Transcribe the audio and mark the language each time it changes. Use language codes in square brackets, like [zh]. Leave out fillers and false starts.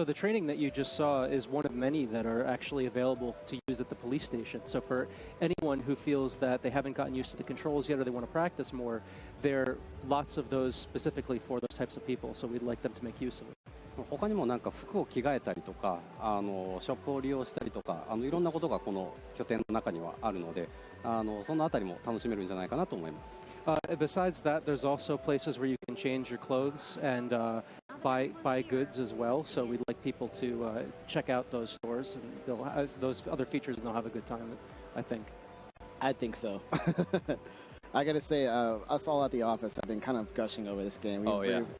[en] So the training that you just saw is one of many that are actually available to use at the police station. So for anyone who feels that they haven't gotten used to the controls yet or they want to practice more, there are lots of those specifically for those types of people. So we'd like them to make use of it. [ja] 他にもなんか服を着替えたりとか、ショップを利用したりとか、いろんなことがこの拠点の中にはあるので、そのあたりも楽しめるんじゃないかなと思います。 [en] Besides that, there's also places where you can change your clothes and buy goods as well. So we'd like people to check out those stores and those other features, and they'll have a good time, I think. I think so. I gotta say, us all at the office have been kind of gushing over this game.